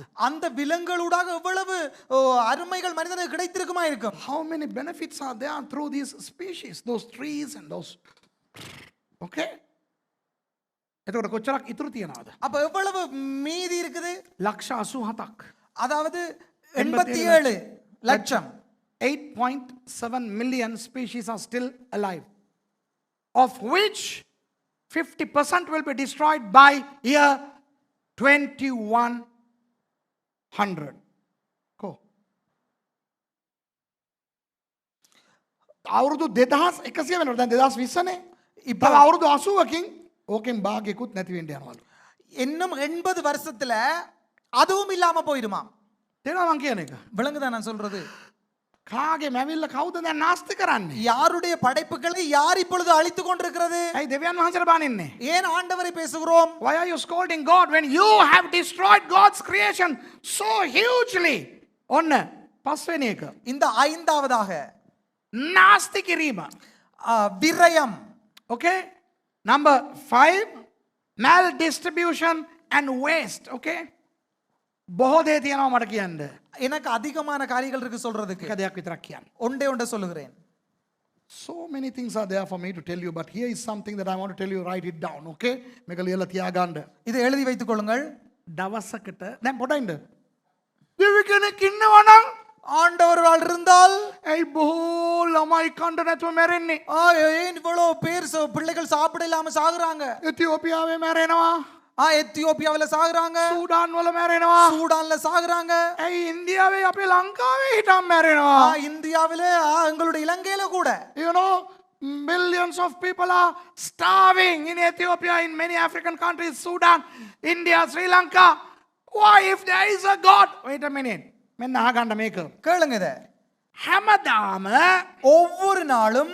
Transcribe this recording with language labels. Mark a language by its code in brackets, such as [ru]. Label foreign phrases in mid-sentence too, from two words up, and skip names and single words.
[ta] அந்த விலங்குகளூடாக எவ்வளவு அருமைகள் மனிதனுக்கு கிடைத்திருக்குமா இருக்கும். [en] How many benefits are there through these species, those trees and those. [si] Okay? එතකොට කොච්චරක් ඉතුරු තියනවද? [ta] அப்ப எவ்வளவு மீதி இருக்குது? [si] ලක්ෂ 87ක්. [ta] அதாவது 87 லட்சம். [en] 8.7 million species are still alive, of which 50% will be destroyed by year 2100. Go. [si] අවුරුදු 2100 වෙනකොට දැන් 2020 නේ. ඉතින් අවුරුදු 80කින් ඕකෙන් භාගයකුත් නැති වෙන්න යනවලු. [ta] இன்னும் 80 வருஷத்துல அதுவும் இல்லாம போயிடுமா? [si] තේරෙනවද මං කියන එක? [ta] விளங்குதா நான் சொல்றது? [si] කාගේ මැවිල්ල කවුද දැන් නාස්ති කරන්නේ? [ta] யாருடைய படைப்புகளை யார் இப்பொழுது அழித்து கொண்டிருக்கிறது? [si] ඇයි දෙවියන් වහන්සේට බානින්නේ? [ta] ஏன் ஆண்டவரை பேசுகிறோம்? [en] Why are you scolding God when you have destroyed God's creation so hugely? [si] ඔන්න පස්වෙනි එක. [ta] இந்த ஐந்தாவதாக [si] නාස්ති කිරීම. [ta] விரயம். [en] Okay? Number 5, maldistribution and waste. [si] Okay? බොහෝ දේ තියෙනවා මට කියන්න. [ta] எனக்கு அதிகமான காரியங்கள் இருக்கு சொல்றதுக்கு. [si] එක දෙයක් විතරක් කියන්න. [ta] ஒன்றே சொல்லுகிறேன். [en] So many things are there for me to tell you, but here is something that I want to tell you. Write it down, [si] okay? මේක ලියලා තියාගන්න. [ta] இதை எழுதி வைத்துக் கொள்ளுங்கள். [si] දවසකට දැන් පොඩ්ඩක් ඉන්න. දෙවි කෙනෙක් ඉන්නවා නම් [ta] ஆண்டவர் இருந்தால் [si] ඇයි බොහෝ ළමයි කණ්ඩ නැතුව මැරෙන්නේ? [ta] ஏன் இவ்வளவு பேர் பிள்ளைகள் சாப்பிட இல்லாம சாகுறாங்க? [si] එතියෝපියාවේ මැරෙනවා. [ta] எத்தியோப்பியாவில சாகுறாங்க, [si] සූඩාන් වල මැරෙනවා. [ta] சூடான்ல சாகுறாங்க, [si] ඇයි ඉන්දියාවේ අපේ ලංකාවේ හිටම් මැරෙනවා? [ta] இந்தியாவில எங்களுடைய இலங்கையில கூட [en] You know, millions of people are starving in Ethiopia, in many African countries, Sudan, India, Sri Lanka. Why, if there is a God? Wait a minute. [si] මෙන්න අහගන්න මේක. [ta] கேளுங்க இத. [si] හැමදාම [ta] ஒவ்வொரு நாளும்